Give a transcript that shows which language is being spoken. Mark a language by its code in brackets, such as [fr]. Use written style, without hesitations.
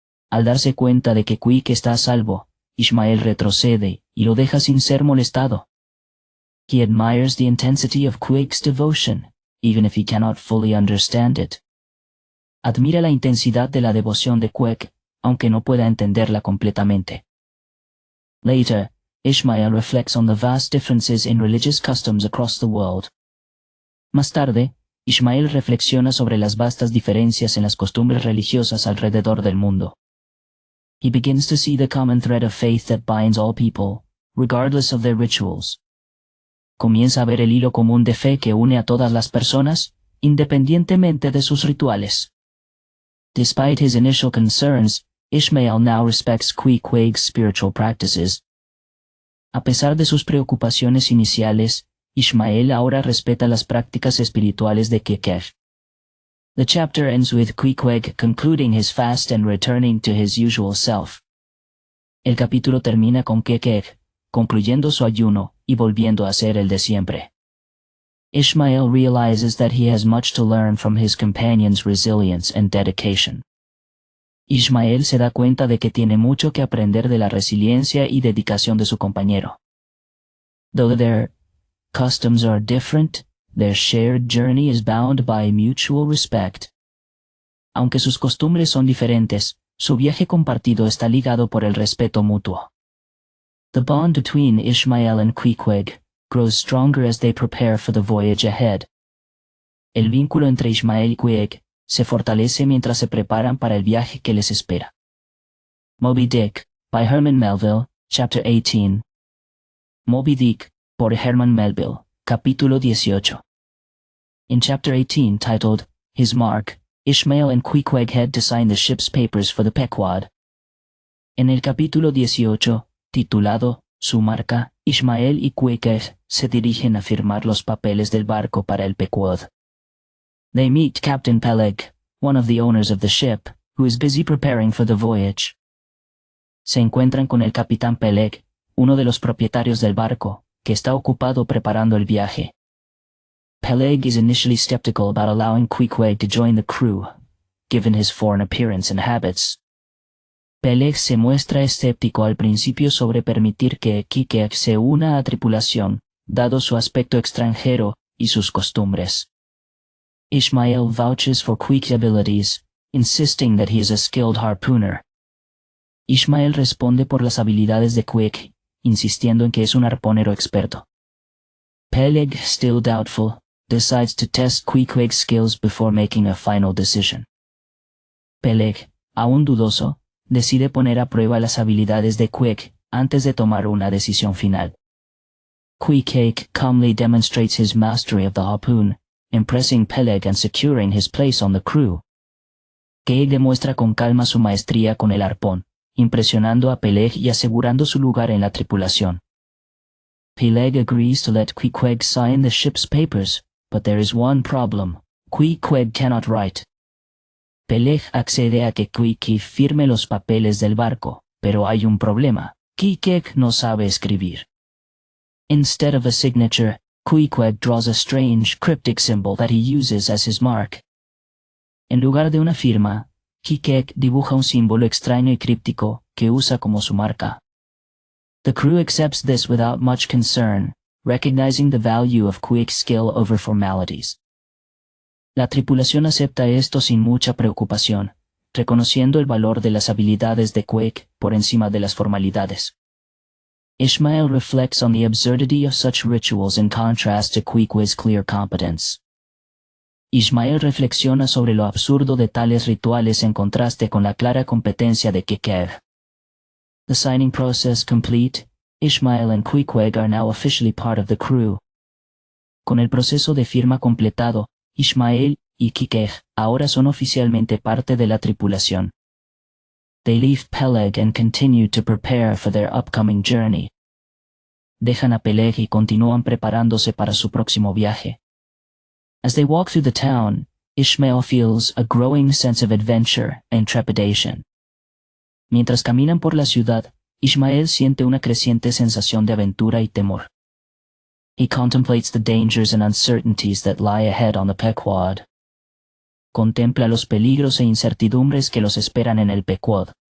[es] Al darse cuenta de que Queequeg está a salvo, Ishmael retrocede y lo deja sin ser molestado. [en] He admires the intensity of Queequeg's devotion, even if he cannot fully understand it. [es] Admira la intensidad de la devoción de Queequeg, aunque no pueda entenderla completamente. [en] Later, Ishmael reflects on the vast differences in religious customs across the world. [es] Más tarde, Ishmael reflexiona sobre las vastas diferencias en las costumbres religiosas alrededor del mundo. [en] He begins to see the common thread of faith that binds all people, regardless of their rituals. [es] Comienza a ver el hilo común de fe que une a todas las personas, independientemente de sus rituales. [en] Despite his initial concerns, Ishmael now respects Queequeg's spiritual practices. [es] A pesar de sus preocupaciones iniciales, Ishmael ahora respeta las prácticas espirituales de Queequeg. [en] The chapter ends with Queequeg concluding his fast and returning to his usual self. [es] El capítulo termina con Queequeg concluyendo su ayuno y volviendo a ser el de siempre. [en] Ishmael realizes that he has much to learn from his companion's resilience and dedication. [es] Ishmael se da cuenta de que tiene mucho que aprender de la resiliencia y dedicación de su compañero. [en] Though their customs are different, their shared journey is bound by mutual respect. [es] Aunque sus costumbres son diferentes, su viaje compartido está ligado por el respeto mutuo. [en] The bond between Ishmael and Queequeg grows stronger as they prepare for the voyage ahead. [es] El vínculo entre Ishmael y Queequeg se fortalece mientras se preparan para el viaje que les espera. [en] Moby Dick, by Herman Melville, Chapter 18. [es] Moby Dick, por Herman Melville, Capítulo 18. [en] In Chapter 18, titled, His Mark, Ishmael and Queequeg head to sign the ship's papers for the Pequod. [es] En el capítulo 18, titulado, Su marca, Ishmael y Queequeg se dirigen a firmar los papeles del barco para el Pequod. [en] They meet Captain Peleg, one of the owners of the ship, who is busy preparing for the voyage. [es] Se encuentran con el capitán Peleg, uno de los propietarios del barco, que está ocupado preparando el viaje. [en] Peleg is initially skeptical about allowing Queequeg to join the crew, given his foreign appearance and habits. [es] Peleg se muestra escéptico al principio sobre permitir que Queequeg se una a tripulación, dado su aspecto extranjero y sus costumbres. [en] Ishmael vouches for Queequeg's abilities, insisting that he is a skilled harpooner. [es] Ishmael responde por las habilidades de Queequeg, insistiendo en que es un arponero experto. [en] Peleg, still doubtful, decides to test Queequeg's skills before making a final decision. [es] Peleg, aún dudoso, decide poner a prueba las habilidades de Queequeg antes de tomar una decisión final. [en] Queequeg calmly demonstrates his mastery of the harpoon, impressing Peleg and securing his place on the crew. [es] Queequeg demuestra con calma su maestría con el arpón, impresionando a Peleg y asegurando su lugar en la tripulación. [en] Peleg agrees to let Queequeg sign the ship's papers, but there is one problem. Queequeg cannot write. [es] Peleg accede a que Queequeg firme los papeles del barco, pero hay un problema. Queequeg no sabe escribir. [en] Instead of a signature, Queequeg draws a strange, cryptic symbol that he uses as his mark. [es] En lugar de una firma, Queequeg dibuja un símbolo extraño y críptico que usa como su marca. [en] The crew accepts this without much concern, recognizing the value of Queequeg's skill over formalities. [es] La tripulación acepta esto sin mucha preocupación, reconociendo el valor de las habilidades de Queequeg por encima de las formalidades. [en] Ishmael reflects on the absurdity of such rituals in contrast to Queequeg's clear competence. [es] Ishmael reflexiona sobre lo absurdo de tales rituales en contraste con la clara competencia de Queequeg. [en] The signing process complete, Ishmael and Queequeg are now officially part of the crew. [es] Con el proceso de firma completado, Ishmael y Queequeg ahora son oficialmente parte de la tripulación. [en] They leave Peleg and continue to prepare for their upcoming journey. [es] Dejan a Peleg y continúan preparándose para su próximo viaje. [en] As they walk through the town, Ishmael feels a growing sense of adventure and trepidation. [es] Mientras caminan por la ciudad, Ishmael siente una creciente sensación de aventura y temor. [en] He contemplates the dangers and uncertainties that lie ahead on the Pequod. [es] Contempla los peligros e incertidumbres que los esperan en el Pequod.